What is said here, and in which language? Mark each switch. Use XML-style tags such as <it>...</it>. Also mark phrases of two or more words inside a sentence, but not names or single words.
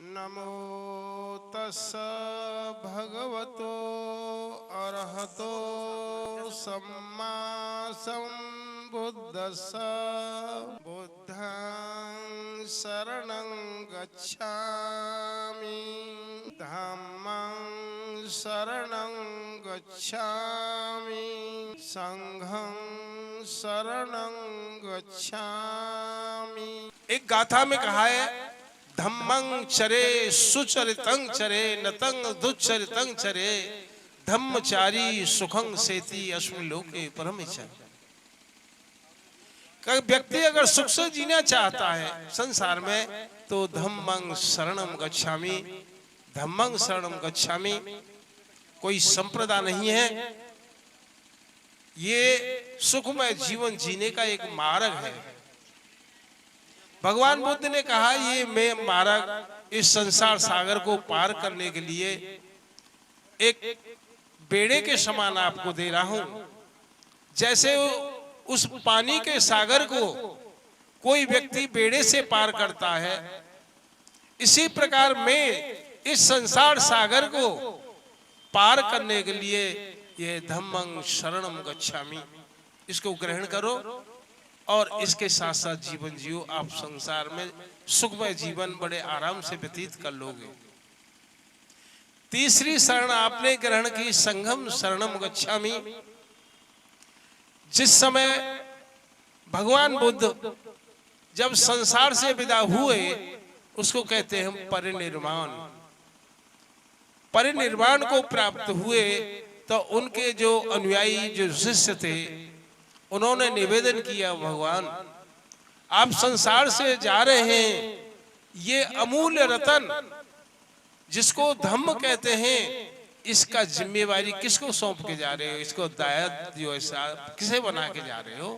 <pi>नमो तस्स भगवतो अरहतो सम्मा संबुद्दस्स बुद्धं शरणं गच्छामि धम्मं शरणं गच्छामि संघं शरणं गच्छामि।</pi> <hi>एक गाथा में कहा है</hi> <pi>धम्मं चरे सुचरितं चरे नतं दुच्चरितं चरे धम्मचारी सुखं सेति अस्मिन् लोके परमेचर।</pi> <hi>व्यक्ति अगर सुख से जीना चाहता है संसार में तो</hi> <pi>धम्मं शरणं गच्छामि, धम्मं शरणं गच्छामि।</pi> <hi>कोई संप्रदाय नहीं है, ये सुखमय जीवन जीने का एक मार्ग है। भगवान बुद्ध ने कहा ये मैं मार्ग इस संसार सागर को पार करने के लिए एक बेड़े के समान आपको दे रहा हूं। जैसे उस पानी के सागर को कोई व्यक्ति बेड़े से पार करता है, इसी प्रकार मैं इस संसार सागर को पार करने के लिए ये</hi> <pi>धम्मं शरणं गच्छामि,</pi> <hi>इसको ग्रहण करो और इसके साथ साथ जीवन जियो। आप संसार में सुखमय जीवन बड़े आराम से व्यतीत कर लोगे। तीसरी शरण आपने ग्रहण की</hi> <pi>संघम शरणं गच्छामि।</pi> <hi>जिस समय भगवान बुद्ध जब संसार से विदा हुए उसको कहते हैं परिनिर्वाण। परिनिर्वाण को प्राप्त हुए तो उनके जो अनुयायी जो शिष्य थे उन्होंने निवेदन किया भगवान आप संसार से जा रहे हैं, ये अमूल्य रतन जिसको धम्म कहते हैं इसका जिम्मेवारी किसको सौंप के जा रहे हो, इसको दायित्व जो ऐसा किसे बना के जा रहे हो?</hi>